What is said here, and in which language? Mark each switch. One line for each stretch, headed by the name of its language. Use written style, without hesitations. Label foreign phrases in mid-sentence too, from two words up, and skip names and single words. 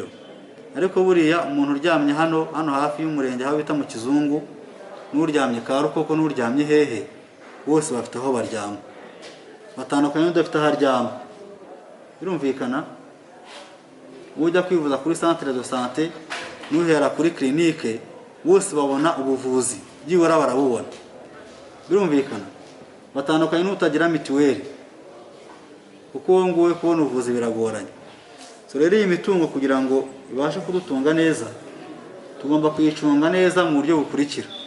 Kinyarwanda: Ariko buriya umuntu uryamye hano hafi y'umurenge aho bita mu Kizungu, n'uryamye Karukoko n'uryamye hehe, bose bafite aho baryama. Batandukanye n'udafite aho aryama. Birumvikana? Ujya kwivuza kuri
French: centre de santé
Kinyarwanda: n'uhera kuri clinique, bose babona ubuvuzi, byibura barabubona. Birumvikana? Batandukanye n'utagira mituweli, kuko wowe nguwe kubona ubuvuzi biragoranye. So rero iyi mitungo kugira ngo ibashe kudutunga neza, tugomba kuyicunga neza mu buryo bukurikira.